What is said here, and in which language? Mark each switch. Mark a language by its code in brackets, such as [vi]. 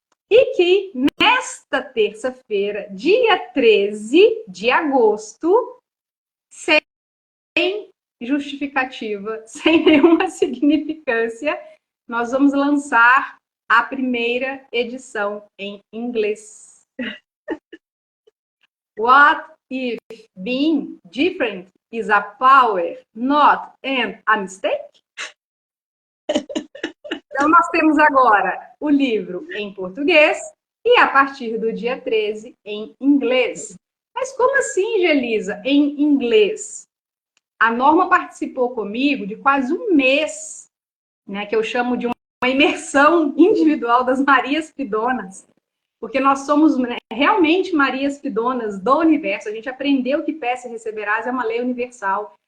[pt] e que nesta terça-feira, dia 13 de agosto, sem justificativa, sem nenhuma significância, nós vamos lançar a primeira edição em inglês. [en] What if being different is a power, not a mistake? [pt] Então, nós temos agora o livro em português e, a partir do dia 13, em inglês. Mas como assim, Gelisa, em inglês? A Norma participou comigo de quase um mês, né, que eu chamo de uma imersão individual das Marias Pidonas, porque nós somos, né, realmente Marias Pidonas do universo. A gente aprendeu que peça e receberás é uma lei universal.